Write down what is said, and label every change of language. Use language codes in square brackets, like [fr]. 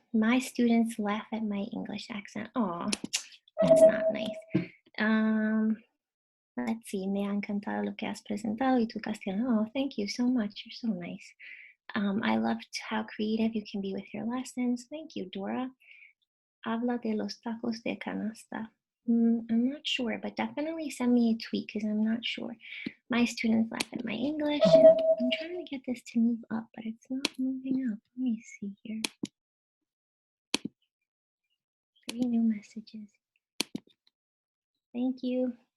[en] My students laugh at my English accent. Oh, that's not nice. Let's see. [es] Me ha encantado lo que has presentado y tu castellano. [en] Oh, thank you so much. You're so nice. I loved how creative you can be with your lessons. Thank you, Dora. [es] Habla de los tacos de canasta. [en] I'm not sure, but definitely send me a tweet because I'm not sure. My students laugh at my English. I'm trying to get this to move up, but it's not moving up. Let me see here. 3 new messages. Thank you.